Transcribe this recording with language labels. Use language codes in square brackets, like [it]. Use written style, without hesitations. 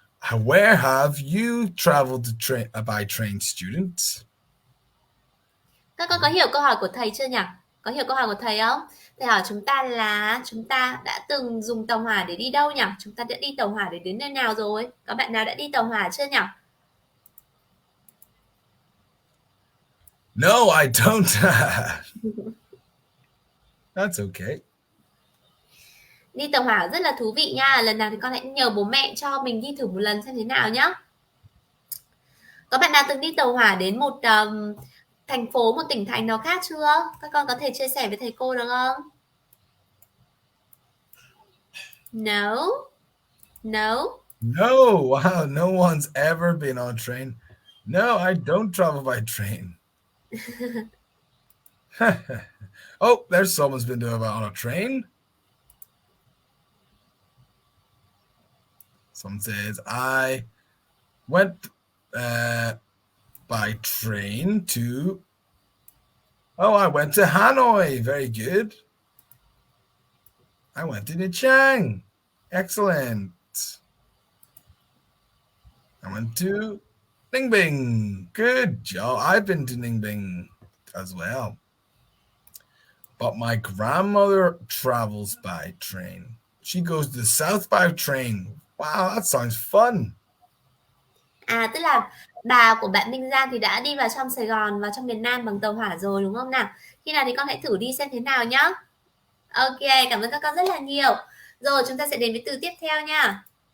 [en] Where have you traveled by train, students? [vi] Các con có hiểu câu hỏi của thầy chưa nhỉ? Có hiểu câu hỏi của thầy không? Thầy hỏi chúng ta là chúng ta đã từng dùng tàu hỏa để đi đâu nhỉ? Chúng ta đã đi tàu hỏa để đến nơi nào rồi? Có bạn nào đã đi tàu hỏa chưa nhỉ? [en] No, I don't. That's okay. [vi] Đi tàu hỏa rất là thú vị nha. Lần nào thì con hãy nhờ bố mẹ cho mình đi thử một lần xem thế nào nhá. Có bạn nào từng đi tàu hỏa đến một thành phố, một tỉnh thành nào khác chưa? Các con có thể chia sẻ với thầy cô được không? [en] No. No. No, wow, no one's ever been on a train. No, I don't travel by train. Oh, there's someone's been doing it on a train. Someone says, I went by train to... Oh, I went to Hanoi. Very good. I went to Nha Trang. Excellent. I went to Ninh Bình. Good job. I've been to Ninh Bình as well. But my grandmother travels by train. She goes to the south by train. Wow, that sounds fun. [vi] Tức là bà của bạn Minh Giang thì đã đi vào trong Sài Gòn, vào trong miền Nam bằng tàu hỏa rồi, đúng không nào? Khi nào thì con hãy thử đi xem thế nào nhá. Ok, cảm ơn các con rất là nhiều. Rồi, chúng ta sẽ đến với từ tiếp theo nha.